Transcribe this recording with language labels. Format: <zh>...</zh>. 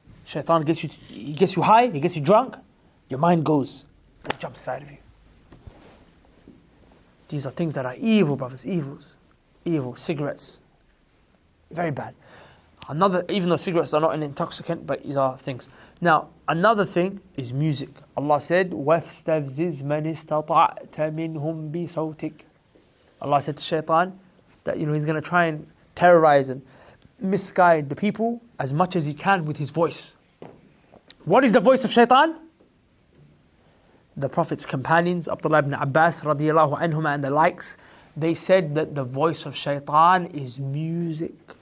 <en>Shaitan gets you high, he gets you drunk, your mind goes and it jumps inside of you. These are things that are evil, brothers, evil. Cigarettes, very bad. Even though cigarettes are not an intoxicant, but these are things. Now, another thing is music.</en> <ar>Allah said, وَاسْتَفْزِزْ مَنِ اسْتَطَعْتَ مِنْهُمْ بِصَوْتِكَ.</ar> <en>Allah said to shaitan that he's going to try and terrorize and misguide the people as much as he can with his voice. What is the voice of shaitan? The Prophet's companions, Abdullah ibn Abbas radiallahu anhuma and the likes, they said that the voice of shaitan is music.</en>